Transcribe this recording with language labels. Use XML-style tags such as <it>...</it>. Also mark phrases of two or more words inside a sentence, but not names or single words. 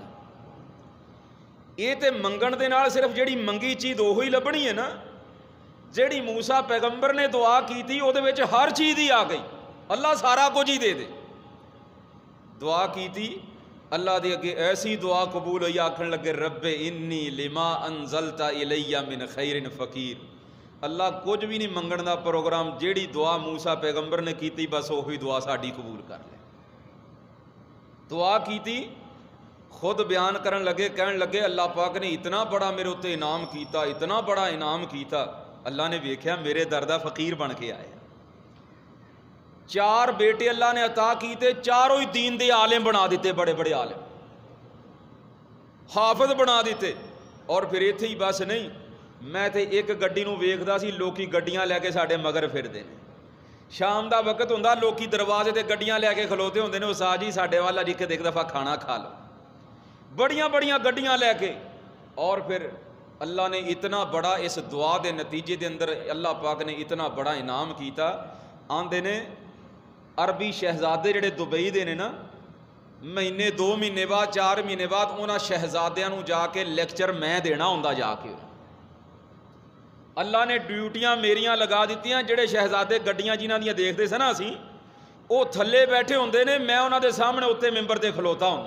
<pa>ਇਹ ਤੇ ਮੰਗਣ ਦੇ ਨਾਲ ਸਿਰਫ ਜਿਹੜੀ ਮੰਗੀ ਚੀਜ਼ ਉਹੀ ਹੀ ਲੱਭਣੀ ਹੈ ਨਾ। ਜਿਹੜੀ ਮੂਸਾ ਪੈਗੰਬਰ ਨੇ ਦੁਆ ਕੀਤੀ ਉਹਦੇ ਵਿੱਚ ਹਰ ਚੀਜ਼ ਹੀ ਆ ਗਈ, ਅੱਲਾਹ ਸਾਰਾ ਕੁਝ ਹੀ ਦੇ ਦੇ। ਦੁਆ ਕੀਤੀ, ਅੱਲਾਹ ਦੇ ਅੱਗੇ ਐਸੀ ਦੁਆ ਕਬੂਲ ਹੋਈ, ਆਖਣ ਲੱਗੇ</pa> <ar>رب إني لما أنزلت إلي من خير فقير.</ar> <pa>ਅੱਲਾਹ ਕੁਝ ਵੀ ਨਹੀਂ ਮੰਗਣ ਦਾ ਪ੍ਰੋਗਰਾਮ, ਜਿਹੜੀ ਦੁਆ ਮੂਸਾ ਪੈਗੰਬਰ ਨੇ ਕੀਤੀ ਬਸ ਉਹੀ ਦੁਆ ਸਾਡੀ ਕਬੂਲ ਕਰ ਲੈ। ਦੁਆ ਕੀਤੀ, ਖੁਦ ਬਿਆਨ ਕਰਨ ਲੱਗੇ, ਕਹਿਣ ਲੱਗੇ ਅੱਲਾਹ ਪਾਕ ਨੇ ਇਤਨਾ ਬੜਾ ਮੇਰੇ ਉੱਤੇ ਇਨਾਮ ਕੀਤਾ, ਇਤਨਾ ਬੜਾ ਇਨਾਮ ਕੀਤਾ। ਅੱਲਾਹ ਨੇ ਵੇਖਿਆ ਮੇਰੇ ਦਰ ਦਾ ਫਕੀਰ ਬਣ ਕੇ ਆਇਆ। 4 ਬੇਟੇ ਅੱਲਾਹ ਨੇ ਅਤਾ ਕੀਤੇ, ਚਾਰੋਂ ਹੀ दीन ਦੇ ਆਲਿਮ ਬਣਾ ਦਿੱਤੇ, ਬੜੇ ਬੜੇ ਆਲਿਮ ਹਾਫ਼ਿਜ਼ ਬਣਾ ਦਿੱਤੇ। ਔਰ ਫਿਰ ਇੱਥੇ ਹੀ ਬਸ ਨਹੀਂ, ਮੈਂ ਤੋ ਇੱਕ ਗੱਡੀ ਨੂੰ ਵੇਖਦਾ ਸੀ, ਲੋਕੀ ਗੱਡੀਆਂ ਲੈਕੇ ਸਾਡੇ ਮਗਰ ਫਿਰਦੇ ਨੇ। ਸ਼ਾਮ ਕਾ ਵਕਤ ਹੁੰਦਾ, ਲੋਕੀ ਦਰਵਾਜ਼ੇ ਤੇ ਗੱਡੀਆਂ ਲੈਕੇ ਖਲੋਤੇ ਹੁੰਦੇ ਨੇ, ਉਸਤਾਦ ਜੀ ਸਾਡੇ ਵੱਲ ਅੱਜ ਇੱਕ ਦਫ਼ਾ ਖਾਣਾ ਖਾ ਲੋ, ਬੜੀਆਂ ਬੜੀਆਂ ਗੱਡੀਆਂ ਲੈਕੇ।</pa> <ur>اور پھر اللہ نے اتنا بڑا اس دعا کے نتیجے کے اندر اللہ پاک نے اتنا بڑا انعام کیا.</ur> <pa>ਆਂਦੇ ਨੇ ਅਰਬੀ ਸ਼ਹਿਜ਼ਾਦੇ ਜਿਹੜੇ ਦੁਬਈ ਦੇ ਨੇ ਨਾ, ਮਹੀਨੇ 2 ਮਹੀਨੇ ਬਾਅਦ 4 ਮਹੀਨੇ ਬਾਅਦ ਉਨ੍ਹਾਂ ਸ਼ਹਿਜ਼ਾਦੀਆਂ ਨੂੰ ਜਾਕੇ ਲੈਕਚਰ ਮੈਂ ਦੇਣਾ ਹੁੰਦਾ ਜਾਕੇ। ਅੱਲਾਹ ਨੇ ਡਿਊਟੀਆਂ ਮੇਰੀਆਂ ਲਗਾ ਦਿੱਤੀਆਂ। ਜਿਹੜੇ ਸ਼ਹਿਜ਼ਾਦੇ ਗੱਡੀਆਂ ਜਿਨ੍ਹਾਂ ਦੀਆਂ ਦੇਖਦੇ ਸਨ ਨਾ ਅਸੀਂ, ਵੋ ਥੱਲੇ ਬੈਠੇ ਹੁੰਦੇ ਨੇ, ਮੈਂ ਉਨ੍ਹਾਂ ਦੇ ਸਾਮ੍ਹਣੇ ਉੱਤੇ ਮਿੰਬਰ ਤੇ ਖਲੋਤਾ ਹੁੰਦਾ।</pa>